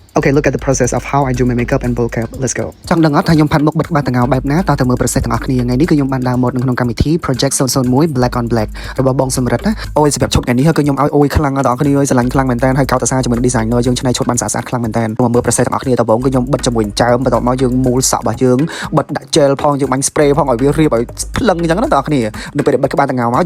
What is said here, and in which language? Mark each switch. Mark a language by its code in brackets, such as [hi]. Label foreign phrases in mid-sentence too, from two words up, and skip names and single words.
[en] Okay, look at the process of how I do my makeup and vocab. Let's go. [km] ចង់ដឹងអត់ថាខ្ញុំផាត់មុខបិទក្បាលតងោបែបណាតើទៅមើល process ទាំងអស់គ្នាថ្ងៃនេះគឺខ្ញុំបានដើរមកនៅក្នុងកម្មវិធី Project 001 Black on Black របស់បងសំរិទ្ធណាអូយសម្រាប់ឈុតថ្ងៃនេះគឺខ្ញុំឲ្យអូយខ្លាំងដល់អ្នកគ្នាស្រឡាញ់ខ្លាំងមែនតើហើយកោតអាសាជាមួយនឹង designer យើងឆ្នៃឈុតបានស្អាតខ្លាំងមែនតើមកមើល process ទាំងអស់គ្នាតើបងគឺខ្ញុំបិទជាមួយចើមបន្ទាប់មកយើងមូលសក់របស់យើងបិទដាក់ gel ផងយើងបាញ់ spray ផងឲ្យវារៀបឲ្យភ្លឹងអញ្ចឹងណាបងប្អូនគ្នានៅពេលបិទក្បាលតងោមក